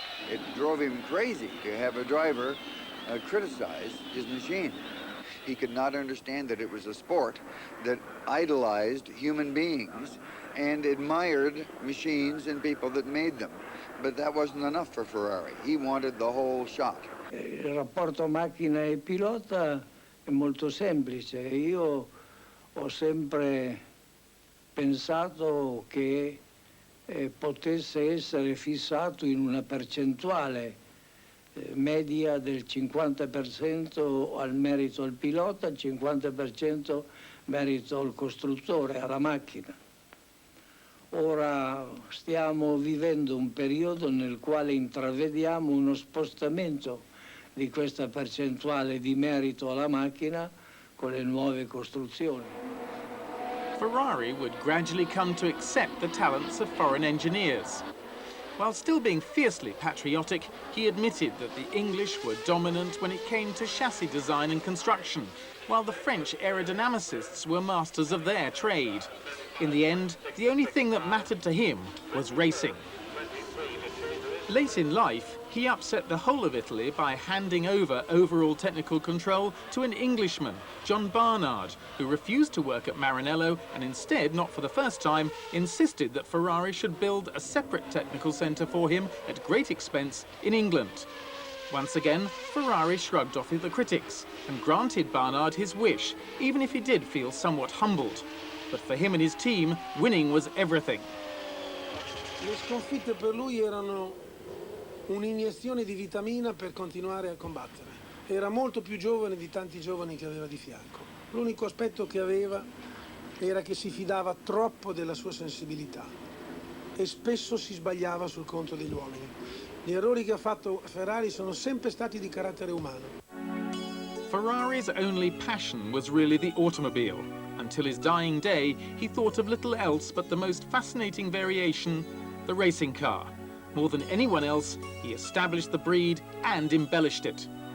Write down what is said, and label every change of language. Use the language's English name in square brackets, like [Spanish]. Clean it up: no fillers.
[English] It drove him crazy to have a driver criticize his machine. He could not understand that it was a sport that idolized human beings and admired machines and people that made them. But that wasn't enough for Ferrari. He wanted the whole shot. [Italian] Il rapporto macchina e pilota è molto semplice. Io ho sempre pensato che potesse essere fissato in una percentuale media del 50% al merito al pilota, il 50% merito al costruttore, alla macchina. Ora stiamo vivendo un periodo nel quale intravediamo uno spostamento di questa percentuale di merito alla macchina con le nuove costruzioni. [English] Ferrari would gradually come to accept the talents of foreign engineers. While still being fiercely patriotic, he admitted that the English were dominant when it came to chassis design and construction, while the French aerodynamicists were masters of their trade. In the end, the only thing that mattered to him was racing. Late in life, he upset the whole of Italy by handing over overall technical control to an Englishman, John Barnard, who refused to work at Maranello and instead, not for the first time, insisted that Ferrari should build a separate technical centre for him at great expense in England. Once again, Ferrari shrugged off the critics and granted Barnard his wish, even if he did feel somewhat humbled. But for him and his team, winning was everything. [Italian] Le sconfitte per lui erano un'iniezione di vitamina per continuare a combattere. Era molto più giovane di tanti giovani che aveva di fianco. L'unico aspetto che aveva era che si fidava troppo della sua sensibilità e spesso si sbagliava sul conto degli uomini. Gli errori che ha fatto Ferrari sono sempre stati di carattere umano. [English] Ferrari's only passion was really the automobile. Until his dying day, he thought of little else but the most fascinating variation, the racing car. More than anyone else, he established the breed and embellished it.